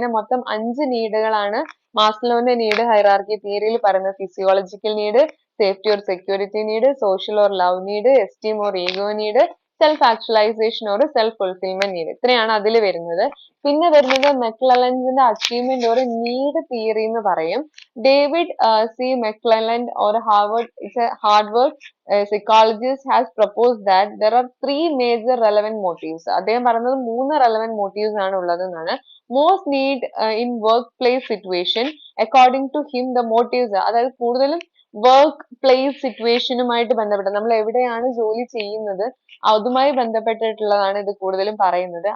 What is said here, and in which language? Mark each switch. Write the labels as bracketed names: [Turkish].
[Malayalam] അങ്ങനെ മൊത്തം 5 നീഡുകളാണ് മാസ്ലോന്റെ need hierarchy തിയറിയിൽ പറയുന്നത്. Physiological need, safety or security need, social or love need, esteem or ego need, self actualization or self fulfilment need. ഇത്രയാണ് അതിൽ വരുന്നത്. പിന്നെ വരുന്നത് മെക്ലെലൻസിന്റെ അച്ചീവ്മെന്റ് ഓർ നീഡ് തിയറി എന്ന് പറയും. [English] David C McClelland or Harvard psychologist has proposed that there are 3 major relevant motives. [Malayalam] അദ്ദേഹം പറയുന്നത് [English] 3 relevant motives [Malayalam] ആണ് ഉള്ളത് എന്നാണ്. [English] Most need in workplace situation according to him the motives, [Malayalam] അതായത് കൂടുതലും വർക്ക് പ്ലേസ് സിറ്റുവേഷനുമായിട്ട് ബന്ധപ്പെട്ട, നമ്മൾ എവിടെയാണ് ജോലി ചെയ്യുന്നത് അതുമായി ബന്ധപ്പെട്ടിട്ടുള്ളതാണ് ഇത് കൂടുതലും പറയുന്നത്.